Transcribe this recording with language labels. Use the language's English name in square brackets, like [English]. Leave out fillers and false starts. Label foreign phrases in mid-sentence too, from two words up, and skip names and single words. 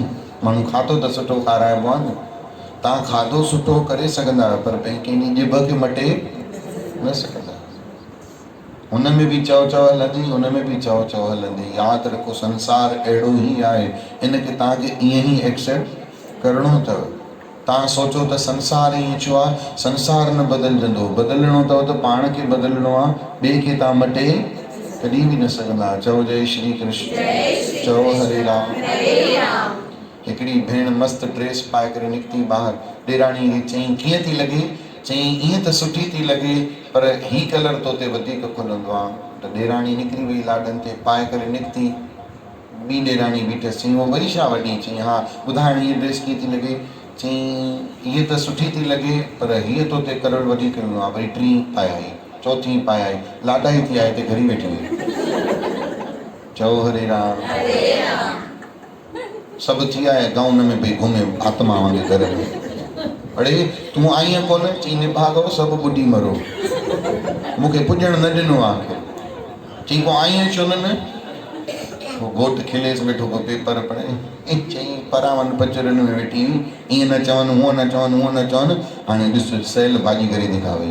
[Sindhi] माण्हू खाधो त सुठो खाराइबो आहे न, तव्हां खाधो सुठो करे सघंदा आहियो पर कंहिं ॼिभ खे मटे न सघंदा। हुन में बि चओ चओ हलंदी, हुन में बि चओ चओ हलंदी। यादि रखो संसार अहिड़ो ई आहे, इनखे तव्हांखे ईअं ई एक्सेप्ट करिणो अथव। तव्हां सोचो त संसार ईअं छो आहे, संसार न बदिलजंदो, बदिलणो अथव त पाण खे बदिलणो आहे, ॿिए खे तव्हां मटे कॾहिं बि न सघंदा। चओ जय श्री कृष्ण, चओ हरे राम। हिकिड़ी भेण मस्तु ड्रेस पाए करे निकिती ॿाहिरि, ॾेराणीअ खे चईं कीअं थी लॻे, चईं ईअं त सुठी थी लॻे पर ही कलर तो ते वधीक खुलंदो आहे। त ॾेराणी निकिरी वई लाॾनि ते, पाए करे निकिती, ॿी ॾेराणी बीठसि, चईं वो वरी छा वॾी, चईं हा ॿुधाइण हीअ ड्रेस कीअं थी लॻे, चईं हीअ त सुठी थी लॻे पर हीअ तो ते कलर वधीक खुलंदो आहे। वरी टी पाए आई, चौथी पाए आई, लाॾा ई थी आए ते घरी वेठी हुई। चओ हरे राम। सभु थी आए, गाउन में भई घुमे आत्मा वांगुरु घर में। अड़े तूं आईअ कोन, चई निभागो सभु ॿुॾी मरो, मूंखे पुॼण न ॾिनो आहे। चई को आईअ छो न, घोट खिलेसि वेठो पियो पेपर पढ़े, चई परां वञ पचरनि में वेठी हुई, ईअं न चवनि, हूअं न चवनि, हूअं न चवनि, हाणे ॾिस सेल भाॼी करे दिखा वई।